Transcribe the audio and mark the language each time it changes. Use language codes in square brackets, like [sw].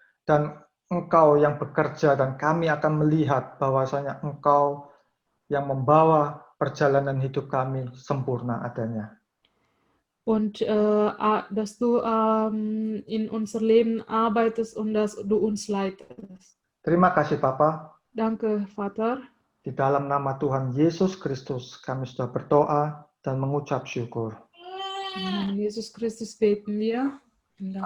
[id] dan Engkau yang bekerja, dan kami akan melihat bahwasanya Engkau yang membawa perjalanan hidup kami sempurna adanya. [de] Und dass du in unser Leben arbeitest und dass du uns leitest. [id] Terima kasih Bapa. [de] Danke, Vater. [id] Di dalam nama Tuhan Yesus Kristus kami sudah berdoa dan mengucap syukur. [de] Im Namen Jesus Christus beten wir. Und danken dir.